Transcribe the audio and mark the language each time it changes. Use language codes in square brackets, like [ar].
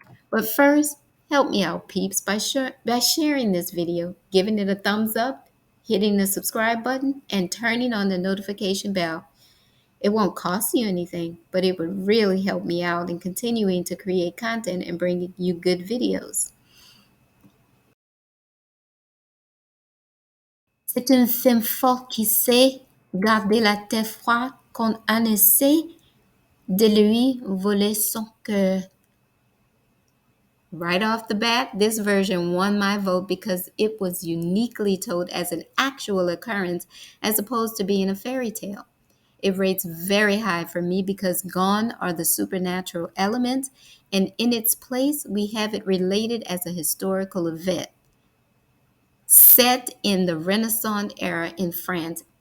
[en] But first, help me out, peeps, by sharing this video, giving it a thumbs up, hitting the subscribe button, and turning on the notification bell. It won't cost you anything, but it would really help me out in continuing to create content and bringing you good videos. [fr] C'est un film fort qui sait garder la tête froide quand on essaie de lui voler son cœur. [en] Right off the bat, this version won my vote because it was uniquely told as an actual occurrence as opposed to being a fairy tale. It rates very high for me because gone are the supernatural elements, and in its place, we have it related as a historical event set in the Renaissance era in France.